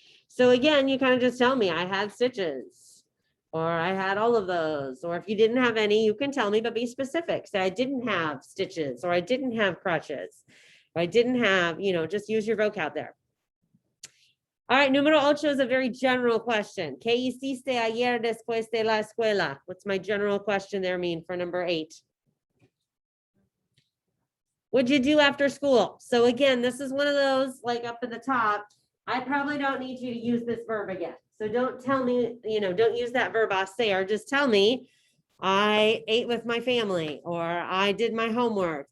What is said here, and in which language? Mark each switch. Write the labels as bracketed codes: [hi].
[en] So again, you kind of just tell me I had stitches, or I had all of those, or if you didn't have any, you can tell me, but be specific. Say I didn't have stitches, or I didn't have crutches, or I didn't have, just use your vocab there. All right, número 8 is a very general question. [es] ¿Qué hiciste ayer después de la escuela? [en] What's my general question there mean for number 8? What'd you do after school? So again, this is one of those, like up at the top, I probably don't need you to use this verb again. So don't tell me, don't use that verb hacer. Just tell me, I ate with my family, or I did my homework.